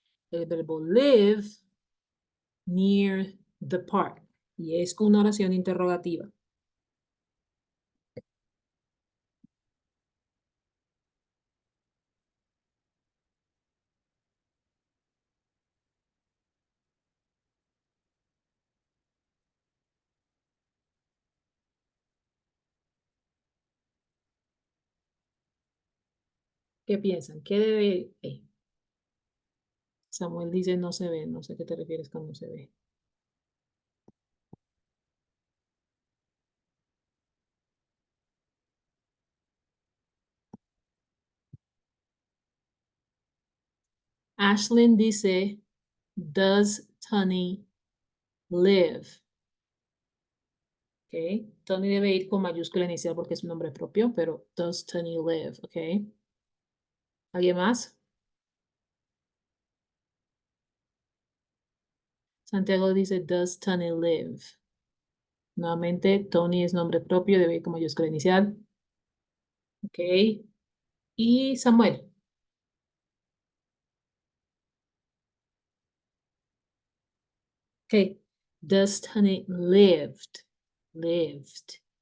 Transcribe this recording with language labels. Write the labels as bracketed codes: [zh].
[es] El verbo [en] live near the park. [es] Y es una oración interrogativa. ¿Qué piensan? ¿Qué debe? Samuel dice no se ve. No sé a qué te refieres con no se ve. [en] Ashlyn [es] dice, [en] does Tony live? Okay. [es] Tony debe ir con mayúscula inicial porque es un nombre propio, pero [en] does Tony live? [es] Okay. ¿Alguien más? [en] Santiago [es] dice, [en] does Tony live? [es] Nuevamente, Tony es nombre propio, debe ir con mayúscula inicial. Ok. Y Samuel. [en] Ok. Does Tony lived? Lived.